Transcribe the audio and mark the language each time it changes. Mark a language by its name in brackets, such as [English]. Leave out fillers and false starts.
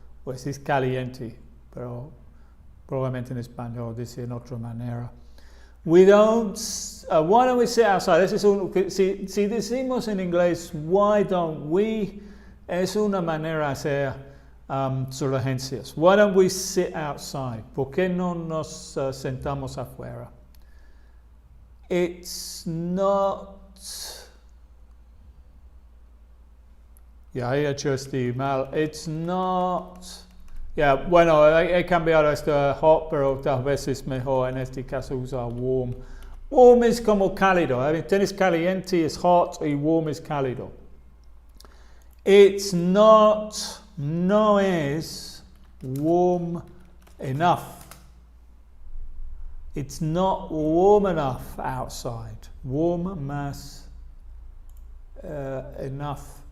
[Spanish] Pues es caliente, pero probablemente en español dice en otra manera. [English] We don't, why don't we sit outside? [Spanish] Si decimos en inglés, [English] why don't we, [Spanish] es una manera de hacer surgencias. [English] Why don't we sit outside? [Spanish] ¿Por qué no nos sentamos afuera? [English] It's not, [Spanish] ya he hecho este mal. It's not Ya, bueno, he cambiado esto a hot, pero tal vez es mejor en este caso usar warm. Warm es como cálido. Tienes caliente es hot y warm es cálido. [English] It's not, [Spanish] no es [English] warm enough. It's not warm enough outside. Warm más enough.